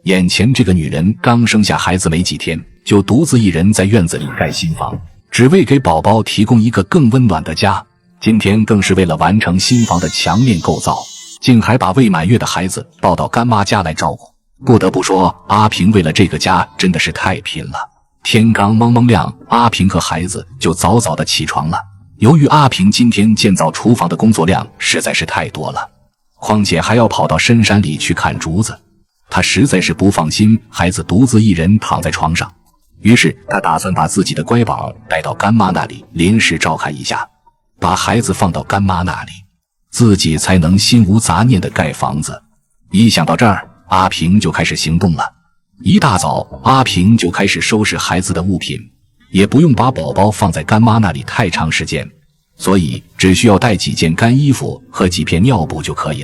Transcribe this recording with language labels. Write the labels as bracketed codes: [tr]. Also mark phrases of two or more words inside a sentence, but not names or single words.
[zh] 眼前這個女人剛生下孩子沒幾天，就獨自一人在院子裡蓋新房，只為給寶寶提供一個更溫暖的家。今天更是為了完成新房的牆面構造，竟還把未滿月的孩子抱到干媽家來照顧。不得不說，阿平為了這個家真的是太拼了。天刚蒙蒙亮，阿平和孩子就早早的起床了。由于阿平今天建造廚房的工作量實在是太多了，況且還要跑到深山裡去砍竹子，他實在是不放心孩子獨自一人躺在床上，於是他打算把自己的乖寶帶到乾媽那裡臨時照看一下，把孩子放到乾媽那裡，自己才能心無雜念地蓋房子。一想到這兒，阿平就開始行動了。一大早，阿平就開始收拾孩子的物品，也不用把寶寶放在干媽那裡太長時間，所以只需要带幾件干衣服和幾片尿布就可以了。